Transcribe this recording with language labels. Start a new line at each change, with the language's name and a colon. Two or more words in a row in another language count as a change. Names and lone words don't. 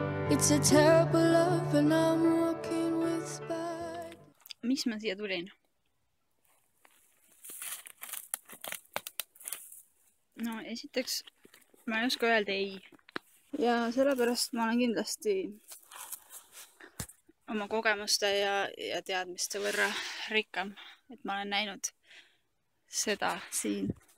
English: It's a terrible love and I'm walking with spiders.
Estonian: Miks ma siia tulin? No esiteks ma ei oska öelda ei. Ja sellepärast ma olen kindlasti oma kogemuste ja teadmiste võrra rikkam, et ma olen näinud seda siin.